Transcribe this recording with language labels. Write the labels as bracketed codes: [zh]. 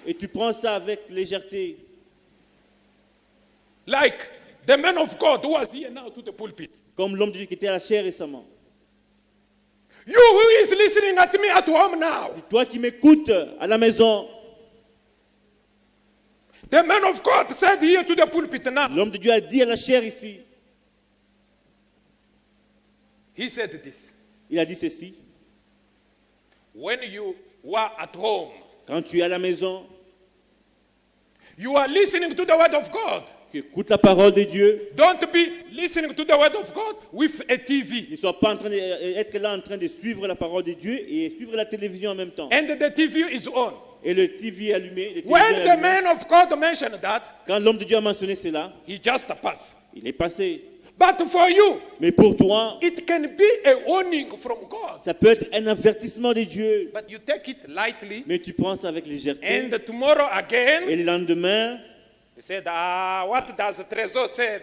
[fr] Et tu prends ça avec légèreté. [en] Like the man of God who was here now to the pulpit. [fr] Comme l'homme de Dieu qui était à la chair récemment. [en] You who is listening at me at home now. [fr] Toi qui m'écoutes à la maison, [en] The man of God said here to the pulpit now. [fr] l'homme de Dieu a dit à la chair ici. [en] He said this. [fr] Il a dit ceci. [en] When you were at home, [fr] Quand tu es à la maison, [en] you are listening to the word of God. [fr] tu écoutes la parole de Dieu. [en] Don't be listening to the word of God with a TV. [fr] Ne sois pas en train être là en train de suivre la parole de Dieu et suivre la télévision en même temps. [en] And the TV is on. [fr] Et le TV est allumé. le téléviseur [en] When [fr] est [en] the [fr] allumé. [en] man of God mentioned that, [fr] Quand l'homme de Dieu a mentionné cela, [en] he just passed. [fr] il est passé. [en] But for you, [fr] Mais pour toi, [en] it can be a warning from God. [fr] ça peut être un avertissement de Dieu. [en] But you take it lightly, [fr] Mais tu penses avec légèreté. [en] and tomorrow again, [fr] Et le lendemain, [en] you said, what does the Trésor say?